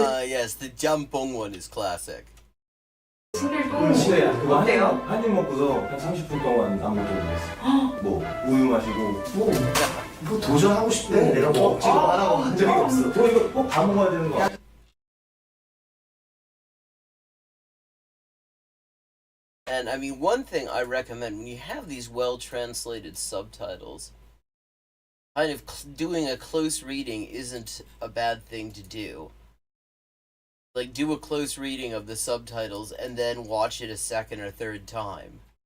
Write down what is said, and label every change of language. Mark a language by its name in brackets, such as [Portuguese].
[English] Yes, the jampong one is classic. [Korean] 신길동 진짜 그거 어때요? 한입 먹고서 한 30분 동안 아무것도 못했어. 뭐 우유 마시고 뭐 도전하고 싶대. 내가 뭐 억지로 하라고 한 적이 없어. 이거 꼭 다 먹어야 되는 거 같아. [English] And I mean, one thing I recommend when you have these well-translated subtitles, kind of doing a close reading isn't a bad thing to do. Like, do a close reading of the subtitles and then watch it a second or third time.